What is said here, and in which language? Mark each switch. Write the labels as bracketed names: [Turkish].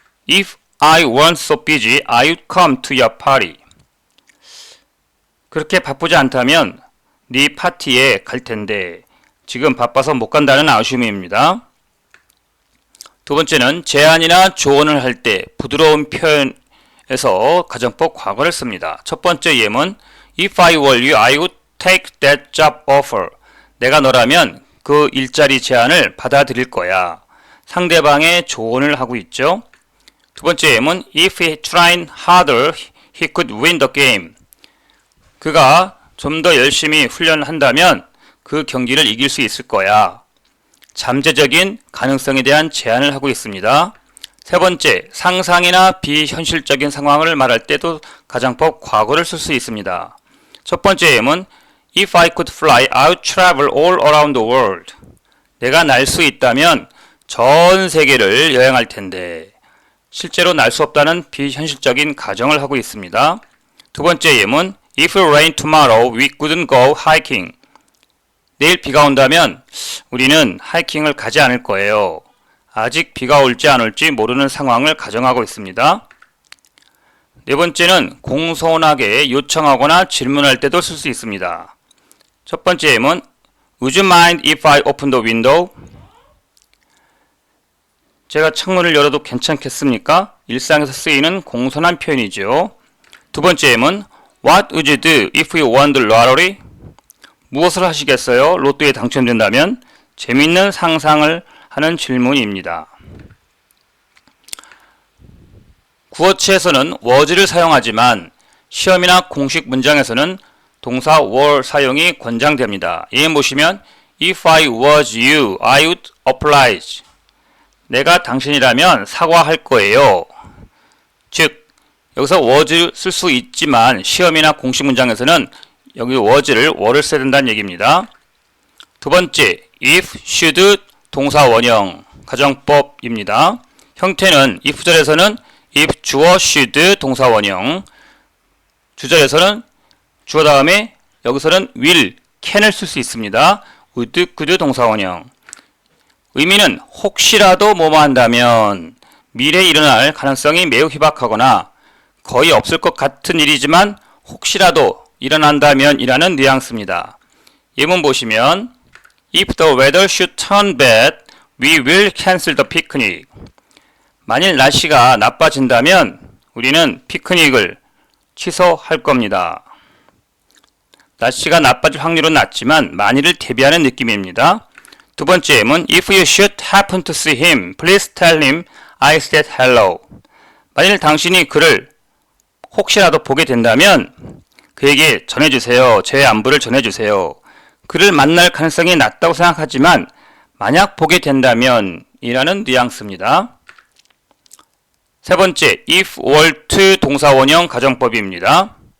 [English] If I weren't so busy, I would come to your party. [Korean] 그렇게 바쁘지 않다면 네 파티에 갈 텐데, 지금 바빠서 못 간다는 assume입니다. 두 번째는 제안이나 조언을 할 때 부드러운 표현에서 가정법 과거를 씁니다. 첫 번째 예문 [English] If I were you, I would take that job offer. [Korean] 내가 너라면 그 일자리 제안을 받아들일 거야. 상대방의 조언을 하고 있죠. 두 번째 예문 [English] If he tried harder, he could win the game. [Korean] 그가 좀 더 열심히 훈련한다면 그 경기를 이길 수 있을 거야. 잠재적인 가능성에 대한 제안을 하고 있습니다. 세 번째, 상상이나 비현실적인 상황을 말할 때도 가정법 과거를 쓸 수 있습니다. 첫 번째 예문 [English] If I could fly, I would travel all around the world. [Korean] 내가 날 수 있다면 전 세계를 여행할 텐데, 실제로 날 수 없다는 비현실적인 가정을 하고 있습니다. 두 번째 예문 [English] If it rained tomorrow, we couldn't go hiking. [Korean] 내일 비가 온다면 우리는 하이킹을 가지 않을 거예요. 아직 비가 올지 안 올지 모르는 상황을 가정하고 있습니다. 네 번째는 공손하게 요청하거나 질문할 때도 쓸 수 있습니다. 첫 번째 예문 [English] Would you mind if I open the window? [Korean] 제가 창문을 열어도 괜찮겠습니까? 일상에서 쓰이는 공손한 표현이죠. 두 번째 예문 [English] What would you do if you won the lottery? [Korean] 무엇을 하시겠어요? 로또에 당첨된다면? 재미있는 상상을 하는 질문입니다. 구어체에서는 was를 사용하지만 시험이나 공식 문장에서는 동사 were 사용이 권장됩니다. 예문 보시면 [English] If I was you, I would oblige. [Korean] 내가 당신이라면 사과할 거예요. 즉, 여기서 was 쓸 수 있지만 시험이나 공식 문장에서는 여기 was를 were를 써야 된다는 얘기입니다. 두 번째, if, should 동사 원형 가정법입니다. 형태는 if절에서는 if 주어 should 동사 원형, 주절에서는 주어 다음에 여기서는 will, can을 쓸 수 있습니다. would, could 동사 원형. 의미는 혹시라도 뭐뭐 한다면, 미래에 일어날 가능성이 매우 희박하거나 거의 없을 것 같은 일이지만 혹시라도 일어난다면 이라는 뉘앙스입니다. 예문 보시면 [English] If the weather should turn bad, we will cancel the picnic. [Korean] 만일 날씨가 나빠진다면 우리는 피크닉을 취소할 겁니다. 날씨가 나빠질 확률은 낮지만 만일을 대비하는 느낌입니다. 두 번째 예문 [English] If you should happen to see him, please tell him I said hello. [Korean] 만일 당신이 그를 혹시라도 보게 된다면 그에게 전해주세요. 제 안부를 전해주세요. 그를 만날 가능성이 낮다고 생각하지만 만약 보게 된다면 이라는 뉘앙스입니다. 세 번째, if were to 동사 원형 가정법입니다.